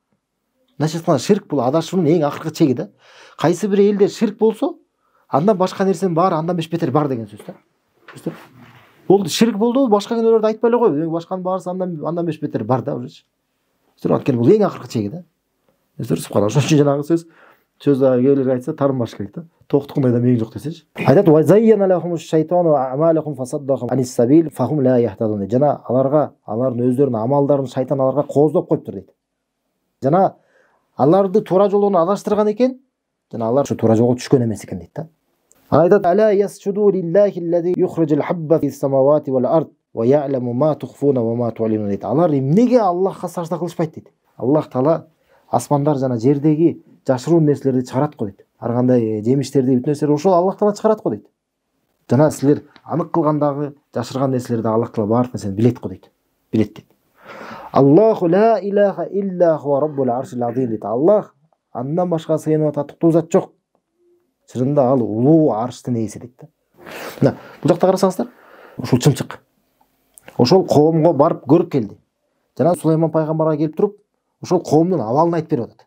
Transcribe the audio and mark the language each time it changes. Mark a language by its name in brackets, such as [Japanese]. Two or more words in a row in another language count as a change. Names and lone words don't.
[Kyrgyz] Мындайча ширк бул адашуунун эң акыркы чеги да. Кайсы бир элде ширк болсо, андан башка нерсенин баары андан беш бетер бар деген сөз да. Болду, ширк болду, башка күнөөлөрдү айтпай эле кой. Башканын баарысы андан беш бетер бар да уже. Анткени бул эң акыркы чеги да. Субханалла. Ошон үчүн жанагы сөз кээбирлер айтса тарынбаш керек да. Тооктукундай да мээң жок десечи. Айтат: [Arabic] "وزين لهم الشيطان أعمالهم فصدهم عن السبيل فهم لا يهتدون". [Kyrgyz] Жана аларга, алардын өздөрүнүн амалдарын шайтан аларга кооздоп коюптур дейт. Жана аларды туура жолдон адаштырган экен, жана алар ушу туура жолго түшкөн эмес экен дейт да. [Arabic] Айтат: "ألا يسجدوا لله الذي يخرج الخبء في السماوات والأرض дейт. [Kyrgyz] Алар эмнеге Аллахка сажда кылышпайт дейт. Аллах Таала асмандар жана жердеги жашыруун нерселерди чыгарат го дейт. Ар кандай жемиштерди бүт нерселерди ошол Аллах Таала чыгарат го дейт. Жана силер анык кылгандагы жашырган нерселерди Аллах Таала баардык нерсени билет го дейт. Билет дейт. [Arabic] الله لا إله إلا هو رب العرش العظيم дейт. [Kyrgyz] Аллах андан башка сыйынып татыктуу зат жок. Чынында ал улуу арштын ээси дейт да. Мына бул жакта карасаңыздар, ушул чымчык. Ошол коомго барып көрүп келди. Жана Сулайман пайгамбарга келип туруп, ошол коомдун абалын айтып берип атат.